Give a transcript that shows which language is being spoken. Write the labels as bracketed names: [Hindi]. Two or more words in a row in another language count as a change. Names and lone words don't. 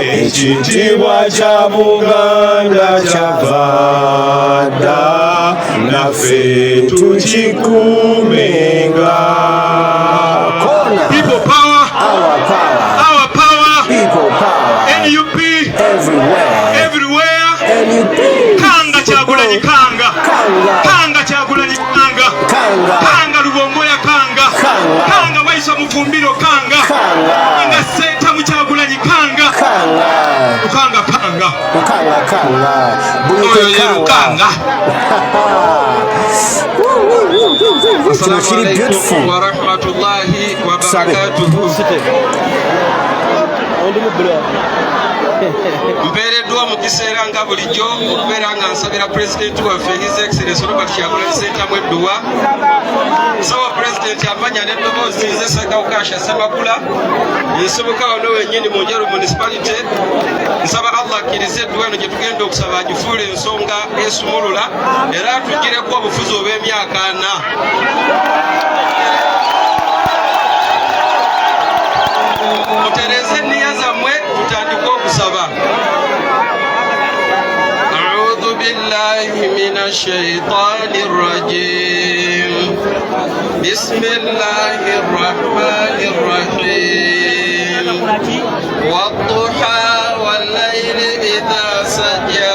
[Ganda] Ekitiibwa kya Buganda kyavada naffe tukikumenga. [English] People power, our power, our power, people power, NUP, everywhere, NUP. [Ganda] Kanga Kyagulanyi Kanga, Kanga Kyagulanyi Kanga, Kanga Lubongoya Kanga, Kanga Waisa Mufumbiro Kanga, Kanga Senta Kyagulanyi Kanga, Kanga Kanga, Kanga, Kanga. [English] It's really beautiful. [Arabic] ورحمة الله وبركاته. [Ganda] Mbereddwa mu kiseera nga bulijjo okubeera nga nsabira pulezidenti waffe [English] His Excellency [Ganda] Robert Kyagulanyi Ssentamu Edduwa. Sawa pulezidenti amanya n'eddoboozi nze Ssegawukasha Ssemakula nsibuka wano wennyini mu Njeru municipality. Nsaba Allah akkirize Edduwa eno gye tugenda okusaba agifuule ensonga esumulula era atugireko obufuzi obw'emyaka 4. Mutereze nniya zammwe tutandike okusaba. [Arabic] أعوذ بالله من الشيطان الرجيم. بسم الله الرحمن الرحيم. والضحى والليل إذا سجى.